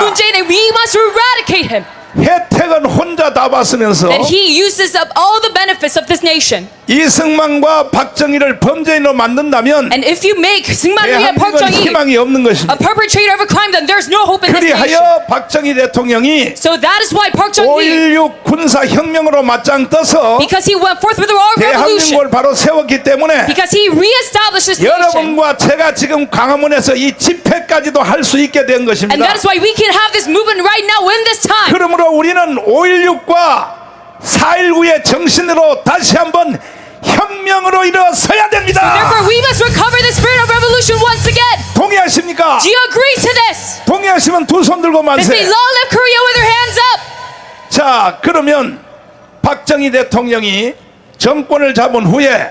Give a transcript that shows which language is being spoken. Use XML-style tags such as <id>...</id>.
<en>Moon Jae-in, and we must eradicate him.</en> <ko>혜택은 혼자 다 받으면서</ko> <en>That he uses up all the benefits of this nation.</en> <ko>이승만과 박정희를 범죄인으로 만든다면</ko> <en>And if you make Syngman Rhee and Park</en> <ko>대한민국은</ko> <en>Chung-hee</en> <ko>희망이 없는</ko> <en>a</en> <ko>것입니다.</ko> <en>perpetrator of a crime, then there's no hope in this nation.</en> <ko>그리하여 박정희 대통령이</ko> <en>So that is why Park Chung-hee,</en> <ko>5.16 군사혁명으로 맞짱 떠서</ko> <en>because he went forth with the wrong revolution,</en> <ko>대한민국을 바로 세웠기 때문에</ko> <en>because he reestablished this nation.</en> <ko>여러분과 제가 지금 광화문에서 이 집회까지도 할 수 있게 된</ko> <en>And</en> <ko>것입니다.</ko> <en>that is why we can have this movement right now in this time.</en> <ko>그러므로 우리는 5.16과 4.19의 정신으로 다시 한번 혁명으로 일어서야 됩니다.</ko> <en>Therefore, we must recover the spirit of revolution once again.</en> <ko>동의하십니까?</ko> <en>Do you agree to this?</en> <ko>동의하시면 두 손 들고</ko> <en>They say,</en> <ko>만세.</ko> <en>long live Korea with their hands up.</en> <ko>자, 그러면 박정희 대통령이 정권을 잡은 후에</ko>